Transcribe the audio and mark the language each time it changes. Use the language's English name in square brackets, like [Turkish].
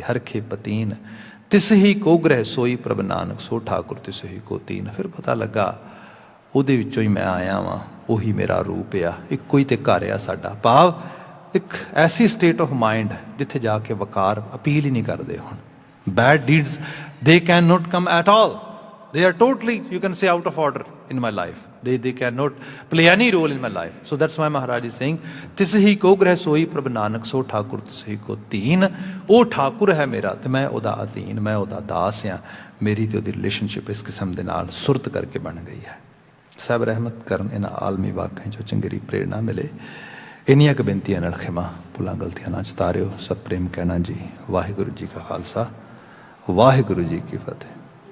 [Punjabi] ਹਰਖੇ ਪਤੀਨ ਤਿਸ ਹੀ ਕੋ ਗ੍ਰਹਿ ਸੋਈ ਪ੍ਰਭ ਨਾਨਕ, ਸੋ ਠਾਕੁਰ ਤਿਸ ਹੀ ਕੋ ਤੀਨ। ਫਿਰ ਪਤਾ ਲੱਗਾ ਉਹਦੇ ਵਿੱਚੋਂ ਹੀ ਮੈਂ ਆਇਆ ਵਾਂ, ਉਹੀ ਮੇਰਾ ਰੂਪ ਆ, ਇੱਕੋ ਹੀ ਤੇ ਘਰ ਆ ਸਾਡਾ। ਭਾਵ ਇੱਕ ਐਸੀ ਸਟੇਟ ਆਫ ਮਾਈਂਡ ਜਿੱਥੇ ਜਾ ਕੇ ਵਕਾਰ ਅਪੀਲ ਹੀ ਨਹੀਂ ਕਰਦੇ। [English] ਹੁਣ bad deeds they cannot come at all. They are totally, you can say, out of order in my life. They cannot play any role in my life. So that's why Maharaj is saying, [Punjabi] tis hi ko greh soi prabh nanak, so thakur tis hi ko teen। ਉਹ ਠਾਕੁਰ ਹੈ ਮੇਰਾ ਤੇ ਮੈਂ ਉਹਦਾ ਅਧੀਨ, ਮੈਂ ਉਹਦਾ ਦਾਸ ਹਾਂ। ਮੇਰੀ ਤੇ ਉਹਦੀ ਰਿਲੇਸ਼ਨਸ਼ਿਪ ਇਸ ਕਿਸਮ ਦੇ ਨਾਲ ਸੁਰਤ ਕਰਕੇ ਬਣ ਗਈ ਹੈ। ਸਭ ਰਹਿਮਤ ਕਰਨ ਇਹਨਾਂ ਆਲਮੀ ਵਾਕਿਆਂ 'ਚੋਂ ਚੰਗੇਰੀ ਪ੍ਰੇਰਣਾ ਮਿਲੇ। ਇੰਨੀਆਂ ਕੁ ਬੇਨਤੀਆਂ ਨਾਲ ਖਿਮਾ, ਭੁੱਲਾਂ ਗਲਤੀਆਂ ਨਾ ਚਤਾਰਿਓ। ਸਭ ਪ੍ਰੇਮ ਕਹਿਣਾ ਜੀ। ਵਾਹਿਗੁਰੂ ਜੀ ਕਾ ਖਾਲਸਾ, ਵਾਹਿਗੁਰੂ ਜੀ ਕੀ ਫਤਿਹ।